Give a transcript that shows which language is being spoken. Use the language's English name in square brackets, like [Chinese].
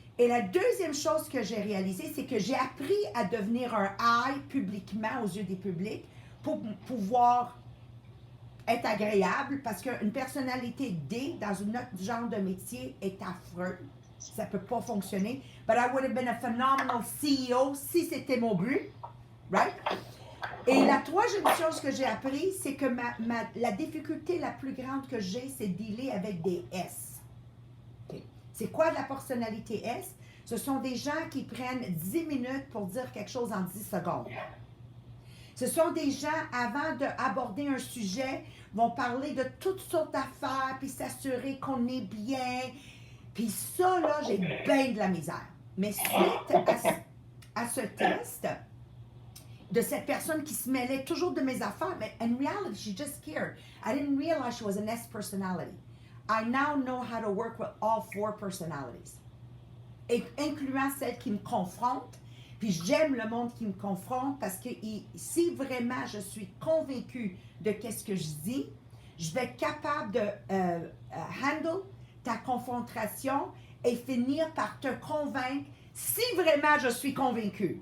[French] Et la deuxième chose que j'ai réalisée, c'est que j'ai appris à devenir un I publiquement aux yeux des publics pour pouvoir être agréable parce qu'une personnalité D dans un autre genre de métier est affreux. Ça ne peut pas fonctionner. [English] But I would have been a phenomenal CEO [French] si c'était mon but. Right? Et la troisième chose que j'ai appris, c'est que la difficulté la plus grande que j'ai, c'est de dealer avec des S. Okay. C'est quoi la personnalité S? Ce sont des gens qui prennent 10 minutes pour dire quelque chose en 10 secondes. Ce sont des gens, avant d'aborder un sujet, vont parler de toutes sortes d'affaires, puis s'assurer qu'on est bien. Puis ça, là, j'ai bien de la misère. Mais suite à ce test, de cette personne qui se mêlait toujours de mes affaires, mais [English] in reality, she just cared. I didn't realize she was an S personality. I now know how to work with all 4 personalities, [French] incluant celle qui me confronte. Puis j'aime le monde qui me confronte parce que si vraiment je suis convaincue de qu'est-ce que je dis, je vais être capable de handle ta confrontation et finir par te convaincre si vraiment je suis convaincue.